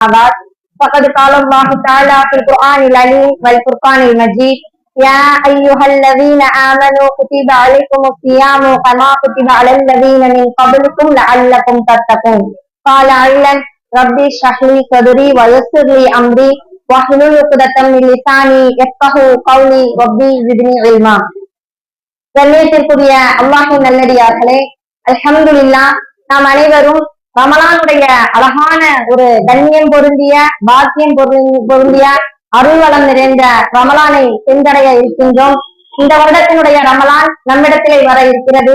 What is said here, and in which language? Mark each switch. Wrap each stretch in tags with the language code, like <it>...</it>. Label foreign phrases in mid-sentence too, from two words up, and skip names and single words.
<ar>بعد فقد قال الله تعالى في القرآن العليم والفرقان المجيد يا أيها الذين آمنوا كتب عليكم الصيام كما كتب على الذين من قبلكم لعلكم تتقون قال علم ربي اشرح لي صدري ويسر لي أمري واحلل عقدة من لساني يفقهوا قولي ربي زدني علما.</ar> <ta>கண்ணியத்திற்குரிய அல்லாஹ்வின் நல்லடியார்களே, அல்ஹம்துலில்லாஹ், நாம் அனைவரும் ரமலானுடைய அழகான ஒரு கண்ணியம் பொருந்திய பாக்கியம் பொருந்திய அருள்வளம் நிறைந்த ரமலானை சென்றடைய இருக்கின்றோம். இந்த வருடத்தினுடைய ரமலான் நம்மிடத்திலே வர இருக்கிறது.</ta>